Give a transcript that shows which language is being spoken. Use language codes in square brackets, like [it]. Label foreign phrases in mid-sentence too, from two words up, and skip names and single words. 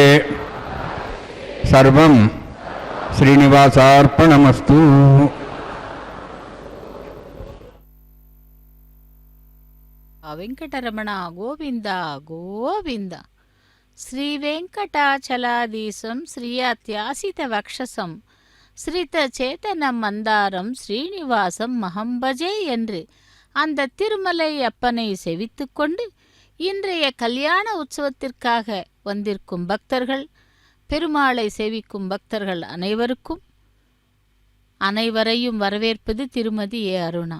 [sa] సర్వం శ్రీనివాసార్పణమస్తు. వెంకటరమణ గోవింద గోవింద. శ్రీ వెంకటాచలాధీశం శ్రీయాత్యాసిత వక్షసం ஸ்ரித சேதன மந்தாரம் ஸ்ரீனிவாசம் மகம்பஜே [ta] என்று அந்த திருமலை அப்பனை செவித்து கொண்டு இன்றைய கல்யாண உற்சவத்திற்காக வந்திருக்கும் பக்தர்கள், பெருமாளை சேவிக்கும் பக்தர்கள் அனைவரையும் வரவேற்பது திருமதி ஏ அருணா.